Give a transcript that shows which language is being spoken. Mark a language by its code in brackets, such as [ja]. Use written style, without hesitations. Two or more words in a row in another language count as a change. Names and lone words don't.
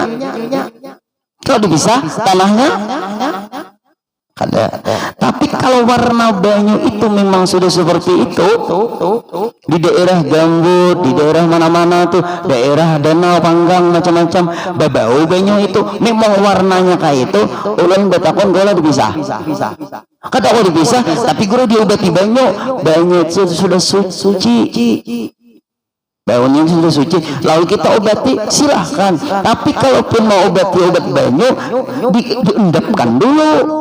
[id] Kalau dipisah tanahnya ada. Tapi kalau warna banyu itu memang sudah seperti itu di daerah gambut, di daerah mana-mana tuh, daerah danau, panggang, macam-macam, [bjn] babau banyu [id] itu memang warnanya kayak itu. [bjn] Ulun betakon gola dipisah. [id] Kata aku dipisah, tapi guru diobati banyu itu sudah suci. Baunya sudah suci, lalu kita obati silahkan. Tapi kalaupun mau obat banyu diendapkan dulu.